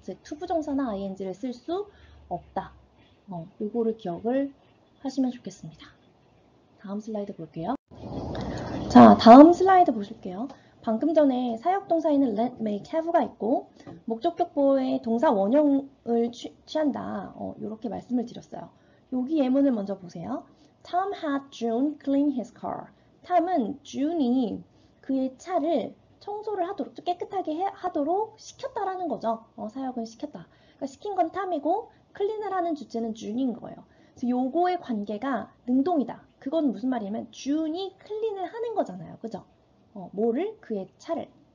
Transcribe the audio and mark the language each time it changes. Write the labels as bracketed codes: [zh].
[ko] 즉 투부정사나 ing를 쓸 수 없다. 요거를 기억을 하시면 좋겠습니다. 다음 슬라이드 볼게요. 자, 다음 슬라이드 보실게요. 방금 전에 사역동사에는 let, make, have가 있고 목적격 보호의 동사 원형을 취한다. 이렇게 말씀을 드렸어요. 여기 예문을 먼저 보세요. [en] Tom had June clean his car. [ko] 탐은 June이 그의 차를 청소를 하도록, 깨끗하게 하도록 시켰다라는 거죠. 사역은 시켰다. 그러니까 시킨 건 탐이고 클린을 하는 주체는 June인 거예요. 그래서 요거의 관계가 능동이다. 그건 무슨 말이냐면 June이 클린을 하는 거잖아요. 그죠? 뭐를? 그의 차를.